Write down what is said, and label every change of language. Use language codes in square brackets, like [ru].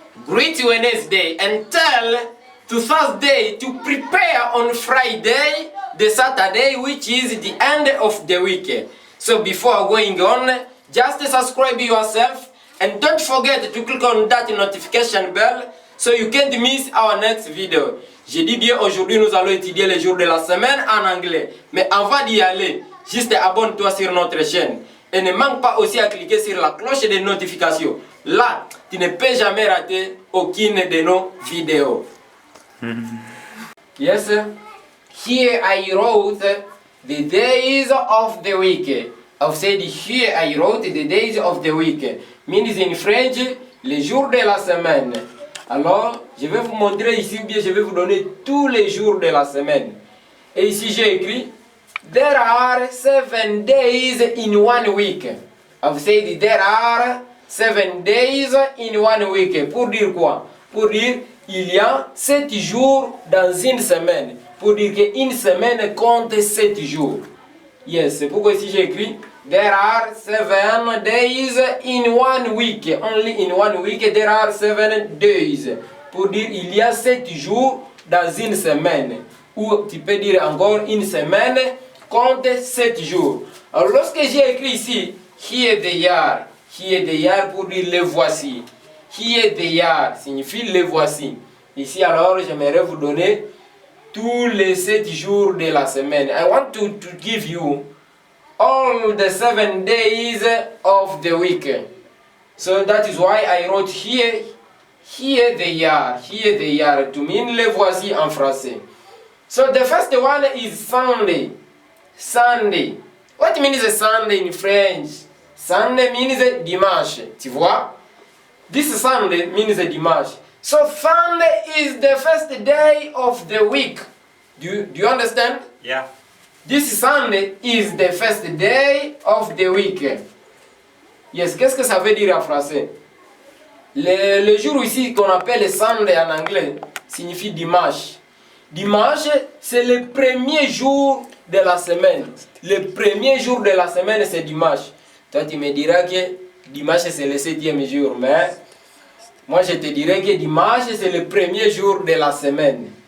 [en] Greet Wednesday and tell to Thursday to prepare on Friday, the Saturday, which is the end of the week. So before going on, just subscribe yourself and don't forget to click on that notification bell so you can't miss our next video. [fr] J'ai dit bien, aujourd'hui nous allons étudier les jours de la semaine en anglais. Mais avant d'y aller, juste abonne-toi sur notre chaîne. Et ne manque pas aussi à cliquer sur la cloche de notification. Là, tu ne peux jamais rater aucune de nos vidéos. [en] Yes, here I wrote the days of the week. I've said here I wrote the days of the week. Means in French, [fr] les jours de la semaine. Alors, je vais vous montrer ici, ou bien je vais vous donner tous les jours de la semaine. Et ici j'ai écrit, [en] there are 7 days in 1 week. I've said there are 7 days in 1 week. [fr] Pour dire quoi? Pour dire, il y a 7 jours dans une semaine. Pour dire qu'une semaine compte 7 jours. Yes, c'est pourquoi ici j'ai écrit, [en] there are 7 days in 1 week. Only in 1 week there are 7 days. [fr] Pour dire il y a 7 jours dans une semaine. Ou tu peux dire encore une semaine compte 7 jours. Alors lorsque j'ai écrit ici, [en] here they are [fr] pour dire les voici. [en] Here they are [fr] signifie les voici. Ici alors j'aimerais vous donner tous les 7 jours de la semaine. [en] I want to give you all the 7 days of the week. So that is why I wrote here they are, to mean [fr] les voici en français. [en] So the first one is Sunday. Sunday. What means a Sunday in French? Sunday means dimanche. [fr] Tu vois? [en] This Sunday means dimanche. So Sunday is the first day of the week. Do you understand? Yeah. This Sunday is the first day of the week. [fr] Yes, qu'est-ce que ça veut dire en français? Le jour ici qu'on appelle Sunday en anglais signifie dimanche. Dimanche, c'est le premier jour de la semaine. Le premier jour de la semaine, c'est dimanche. Toi, tu me diras que dimanche, c'est le 7e jour, mais moi, je te dirais que dimanche, c'est le premier jour de la semaine.